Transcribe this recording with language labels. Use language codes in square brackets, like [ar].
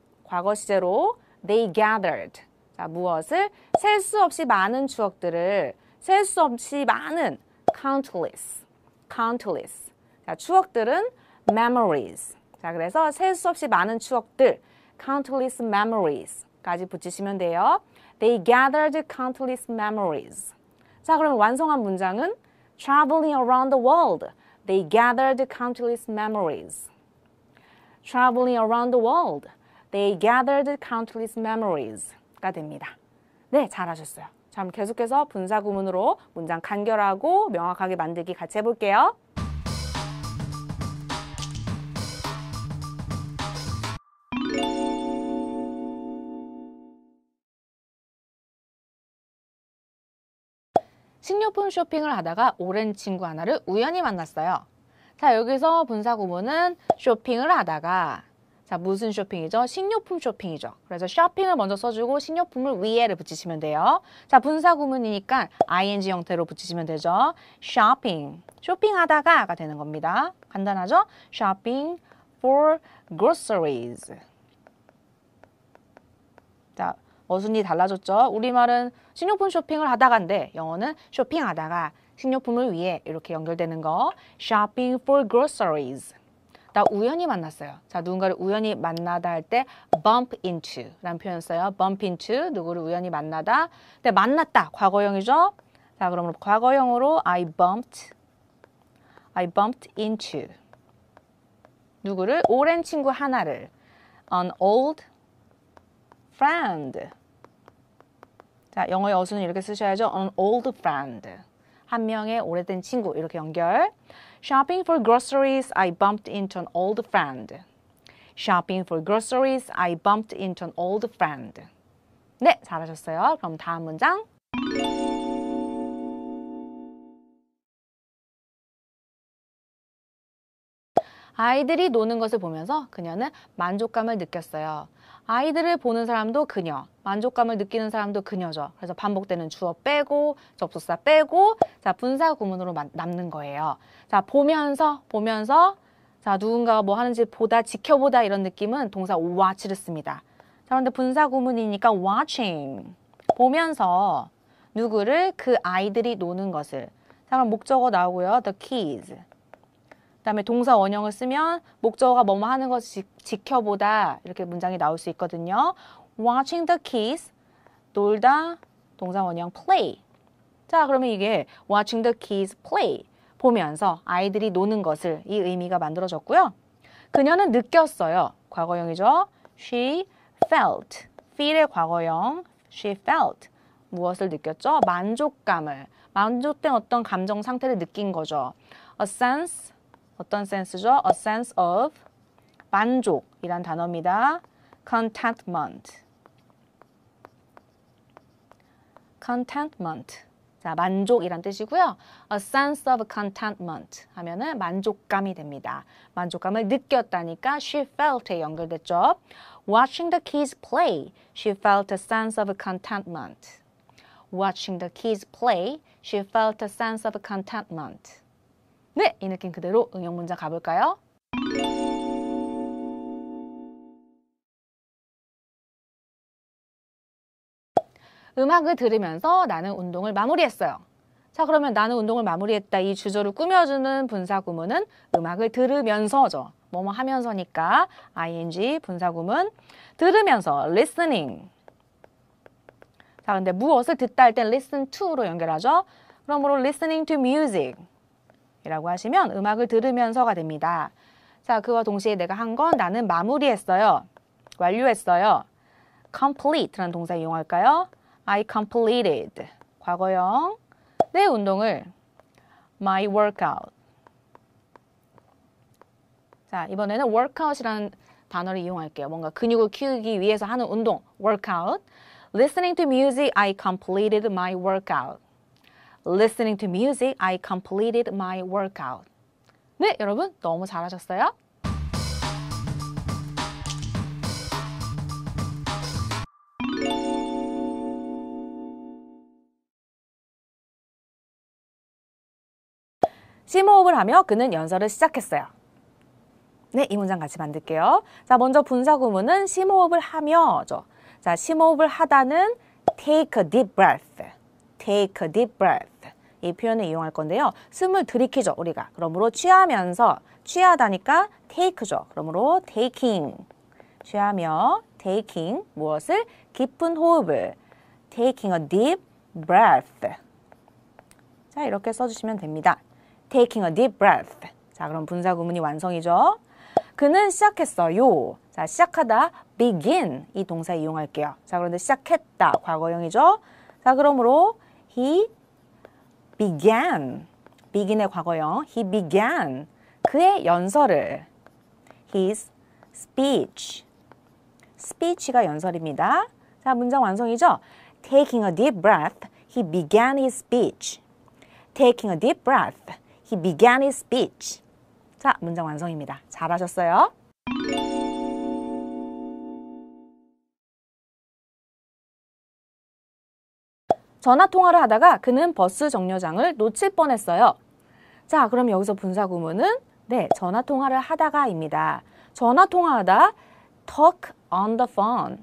[ko] 과거 시제로 [en] they gathered. [ko] 자, 무엇을? 셀 수 없이 많은 추억들을, 셀 수 없이 많은 countless. countless. 자, 추억들은 memories. 자, 그래서 셀 수 없이 많은 추억들, [en] countless memories [ko] 까지 붙이시면 돼요. [en] They gathered countless memories. [ko] 자, 그럼 완성한 문장은 [en] traveling around the world. They gathered countless memories. Traveling around the world. They gathered countless memories [ko] 가 됩니다. 네, 잘하셨어요. 자, 그럼 계속해서 분사구문으로 문장 간결하고 명확하게 만들기 같이 해볼게요. 식료품 쇼핑을 하다가 오랜 친구 하나를 우연히 만났어요. 자, 여기서 분사구문은 쇼핑을 하다가, 자, 무슨 쇼핑이죠? 식료품 쇼핑이죠. 그래서 쇼핑을 먼저 써주고 식료품을 위에를 붙이시면 돼요. 자, 분사구문이니까 ing 형태로 붙이시면 되죠. [en] shopping, [ko] 쇼핑하다가가 되는 겁니다. 간단하죠? [en] shopping for groceries. [ko] 자, 어순이 달라졌죠? 우리말은 식료품 쇼핑을 하다가인데 영어는 쇼핑하다가 식료품을 위해 이렇게 연결되는 거. [en] shopping for groceries. [ko] 나 우연히 만났어요. 자, 누군가를 우연히 만나다 할 때 bump into 라는 표현 써요. bump into, 누구를 우연히 만나다. 근데 만났다, 과거형이죠? 자, 그러면 과거형으로 [en] I bumped into. [ko] 누구를? 오랜 친구 하나를. [en] an old friend. [ko] 자, 영어의 어순은 이렇게 쓰셔야죠. [en] an old friend. [ko] 한 명의 오래된 친구, 이렇게 연결. [en] Shopping for groceries, I bumped into an old friend. Shopping for groceries, I bumped into an old friend. [ko] 네, 잘하셨어요. 그럼 다음 문장. 아이들이 노는 것을 보면서 그녀는 만족감을 느꼈어요. 아이들을 보는 사람도 그녀, 만족감을 느끼는 사람도 그녀죠. 그래서 반복되는 주어 빼고 접속사 빼고 자, 분사 구문으로 남는 거예요. 자, 보면서 자, 누군가가 뭐 하는지 보다, 지켜보다 이런 느낌은 동사 watch를 씁니다. 자, 그런데 분사 구문이니까 watching, 보면서 누구를? 그 아이들이 노는 것을. 자, 그럼 목적어 나오고요. [en] the kids. [ko] 그다음에 동사 원형을 쓰면 목적어가 뭐뭐 하는 것을 지켜보다 이렇게 문장이 나올 수 있거든요. [en] Watching the kids, [ko] 놀다, 동사 원형 [en] play. [ko] 자, 그러면 이게 [en] watching the kids play, [ko] 보면서 아이들이 노는 것을, 이 의미가 만들어졌고요. 그녀는 느꼈어요. 과거형이죠. [en] She felt. [ko] feel의 과거형. [en] She felt. [ko] 무엇을 느꼈죠? 만족감을. 만족된 어떤 감정 상태를 느낀 거죠. [en] A sense. [ko] 어떤 센스죠? [en] A sense of [ko] 만족이란 단어입니다. [en] contentment. [ko] contentment. 자, 만족이란 뜻이고요. [en] A sense of contentment [ko] 하면은 만족감이 됩니다. 만족감을 느꼈다니까 she felt에 연결됐죠. [en] Watching the kids play, she felt a sense of contentment. Watching the kids play, she felt a sense of contentment. [ko] 네, 이 느낌 그대로 응용 문장 가볼까요? 음악을 들으면서 나는 운동을 마무리했어요. 자, 그러면 나는 운동을 마무리했다. 이 주저를 꾸며주는 분사구문은 음악을 들으면서죠. 뭐뭐 하면서니까 ing 분사구문. 들으면서 listening. 자, 근데 무엇을 듣다 할 땐 listen to로 연결하죠. 그러므로 [en] listening to music [ko] 이라고 하시면 음악을 들으면서가 됩니다. 자, 그와 동시에 내가 한 건 나는 마무리했어요. 완료했어요. complete라는 동사 이용할까요? [en] I completed. 과거형. [ko] 내 운동을 [en] my workout. [ko] 자, 이번에는 workout이라는 단어를 이용할게요. 뭔가 근육을 키우기 위해서 하는 운동, workout. [en] Listening to music, I completed my workout. Listening to music, I completed my workout. [ko] 네, 여러분 너무 잘하셨어요. 심호흡을 하며 그는 연설을 시작했어요. 네, 이 문장 같이 만들게요. 자, 먼저 분사구문은 심호흡을 하며죠. 자, 심호흡을 하다는 [en] take a deep breath. take a deep breath. [ko] 이 표현을 이용할 건데요. 숨을 들이키죠, 우리가. 그러므로 취하면서, 취하다니까 take죠. 그러므로 taking. 취하며 taking 무엇을? 깊은 호흡을. [en] taking a deep breath. [ko] 자, 이렇게 써주시면 됩니다. [en] taking a deep breath. [ko] 자, 그럼 분사구문이 완성이죠. 그는 시작했어요. 자, 시작하다 begin 이 동사 이용할게요. 자, 그런데 시작했다 과거형이죠. 자, 그러므로 [en] he began. begin의 과거형 he began. [ko] 그의 연설을 [en] his speech. [ko] speech가 연설입니다. 자, 문장 완성이죠. [en] taking a deep breath, he began his speech. taking a deep breath, he began his speech. [ko] 자, 문장 완성입니다. 잘하셨어요. 전화 통화를 하다가 그는 버스 정류장을 놓칠 뻔했어요. 자, 그럼 여기서 분사구문은 네, 전화 통화를 하다가입니다. 전화 통화하다 [en] talk on the phone.